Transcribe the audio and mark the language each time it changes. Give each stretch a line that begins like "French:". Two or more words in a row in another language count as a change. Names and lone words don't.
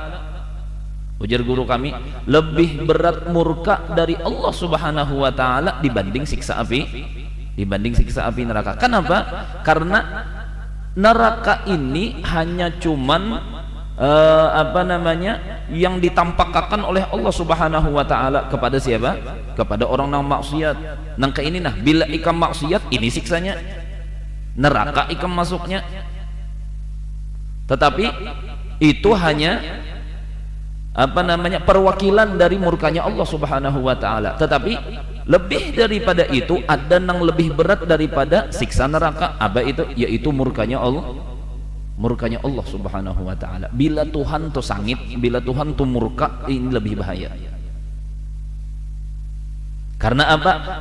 Indonesian: Ujar guru kami, lebih berat murka dari
Arabic: الله سبحانه وتعالى
Indonesian: dibanding siksa api neraka. Kenapa? Karena neraka ini hanya cuman yang ditampakkan oleh
Arabic: الله سبحانه وتعالى
Indonesian: kepada siapa?
Banjar: Kepada orang yang maksiat. Nangka ini nah, bila ikam maksiat ini siksanya, neraka ikam masuknya.
Indonesian: Tetapi itu hanya perwakilan dari murkanya
Arabic: الله سبحانه وتعالى.
Indonesian: Tetapi lebih daripada itu ada yang lebih berat daripada siksa neraka. Apa itu? Yaitu murkanya
Arabic: الله سبحانه وتعالى.
Banjar: Bila Tuhan tuh sangit, bila Tuhan tuh murka, ini lebih bahaya.
Indonesian: Karena apa?